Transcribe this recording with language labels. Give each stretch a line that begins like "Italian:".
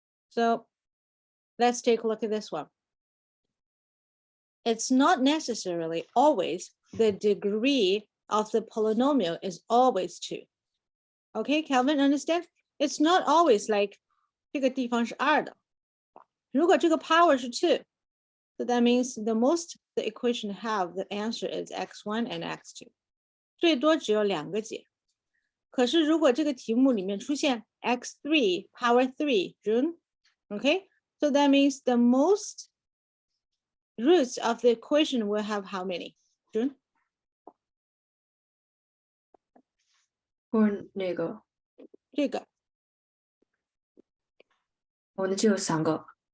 English: So let's take a look at this one. It's not necessarily always the degree of the polynomial is always 2. Okay, Calvin, understand? It's not always like
Chinese: 这个地方是2的。如果这个 power 是 2,
English: so that means the most the equation have, the answer is x1 and x2.
Chinese: 最多只有2个解。可是如果这个题目里面出现 x3 power 3, June, okay?
English: So that means the most roots of the equation will have how many? June?
Chinese: 或那个这个。我的就有3个。